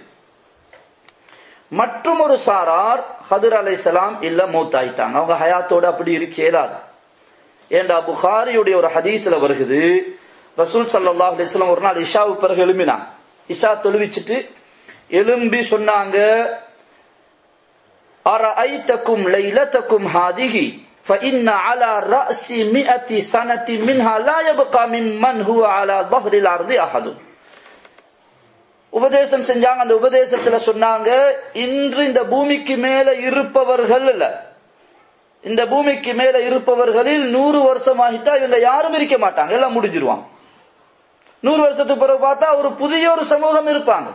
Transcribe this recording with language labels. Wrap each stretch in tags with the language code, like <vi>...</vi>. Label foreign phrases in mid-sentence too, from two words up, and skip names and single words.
<ta>மற்றும் ஒரு சாரார் ஹதர் அலைஹிஸ்ஸலாம் இல்ல மௌத்தாயிட்டாங்க, அவங்க ஹயாத்தோட அப்படி இருக்க இயலாது. ஏண்டா புகாரியுடைய ஒரு ஹதீஸ்ல வருகிறது, ரசூல்</ta> <ar>صلى الله عليه وسلم</ar> <ta>ஒரு நாள் இஷாவுக்கு பிறகு எழும்பினாங்க. இஷா தொழுவிச்சிட்டு எழும்பி சொன்னாங்க,</ta> <ar>أرأيتكم ليلتكم هذه فإن على رأس 100 سنة منها لا يبقى ممن هو على ظهر الأرض أحد.</ar> <ta>உபதேசம் செஞ்சாங்க. அந்த உபதேசத்துல சொன்னாங்க, இன்று இந்த பூமிக்கு மேல இருப்பவர்கள் இல்ல, இந்த பூமிக்கு மேல இருப்பவர்களில் 100 வருஷம் ஆகிட்டா இவங்க யாரும் இருக்க மாட்டாங்க, எல்லாம் முடிஞ்சிருவாங்க. 100 வருஷத்துக்கு பிறகு பார்த்தா ஒரு புதிய ஒரு சமூகம் இருப்பாங்க.</ta>